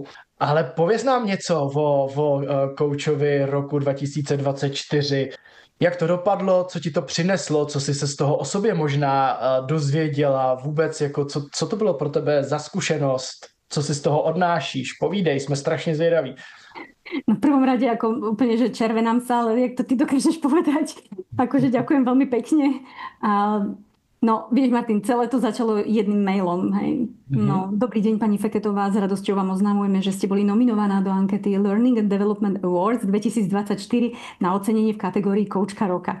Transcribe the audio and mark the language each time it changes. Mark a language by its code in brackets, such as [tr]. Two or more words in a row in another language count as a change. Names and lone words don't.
[cs] Ale pověz nám něco o koučovi roku 2024. Jak to dopadlo, co ti to přineslo, co jsi se z toho o sobě možná dozvěděla, vůbec jako co to bylo pro tebe za zkušenost, co si z toho odnášíš, povídej, jsme strašne zvědaví. [sk] No v prvom rade ako úplne, že červenám sa, ale jak to ty dokážeš povedať, akože ďakujem veľmi pekne. No, vieš, Martin, celé to začalo jedným mailom. Hej. No, dobrý deň, pani Feketová, s radosťou vám oznamujeme, že ste boli nominovaná do ankety Learning and Development Awards 2024 na ocenenie v kategórii Koučka roka.